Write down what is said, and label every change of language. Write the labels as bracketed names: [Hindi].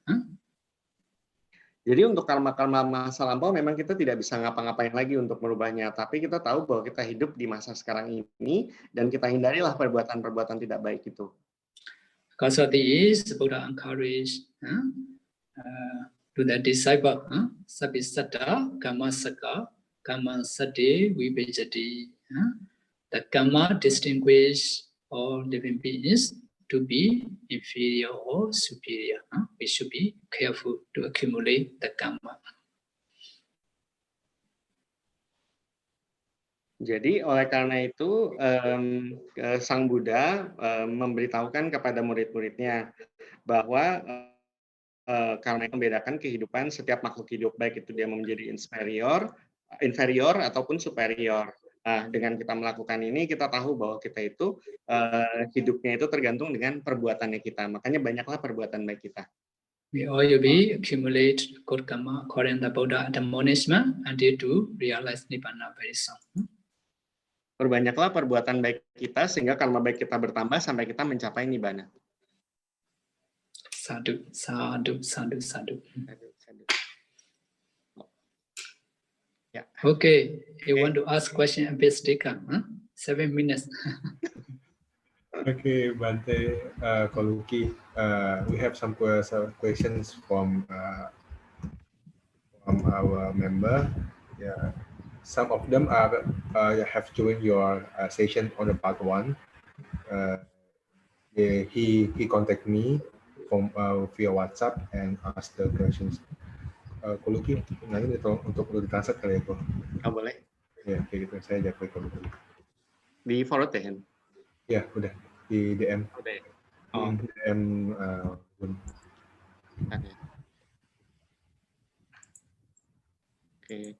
[Indonesian] Huh? Jadi untuk karma-karma masa lampau memang kita tidak bisa ngapa-ngapain lagi untuk merubahnya. Tapi kita tahu bahwa kita hidup di masa sekarang ini dan kita hindarilah perbuatan-perbuatan tidak baik itu. [English] Because of this, Buddha encouraged to the disciple, [Pali] Sabisata, Kama Saka, Kama Sati, Vibhajati. [English] The Kama distinguish all living beings to be inferior or superior. We should be careful to accumulate the karma. [Indonesian] Jadi oleh karena itu Sang Buddha memberitahukan kepada murid-muridnya bahwa karena membedakan kehidupan setiap makhluk hidup, baik itu dia menjadi inferior ataupun superior. Nah, dengan kita melakukan ini, kita tahu bahwa kita itu hidupnya itu tergantung dengan perbuatannya kita. Makanya banyaklah perbuatan baik kita. [English] We all be accumulate good karma according to the Buddha admonishment until to realize Nibbana very soon. [Indonesian] Perbanyaklah perbuatan baik kita sehingga karma baik kita bertambah sampai kita mencapai Nibbana. [Pali] Sadhu, sadhu, sadhu, sadhu. [English] Yeah. Okay, you want to ask question a bit sticker, 7 minutes. Okay, Bante, Koluki, we have some questions from our member. Yeah, some of them are have joined your session on the part 1. He contacted me from via WhatsApp and asked the questions. [Indonesian] Koluki, nah ini untuk ditranslate kali ya, Ko? Oh, boleh. Ya, kayak gitu. Saya ajak ke Koluki. Di forward ya? Ya, udah. Di DM. Udah. Oh. Di DM. Oke.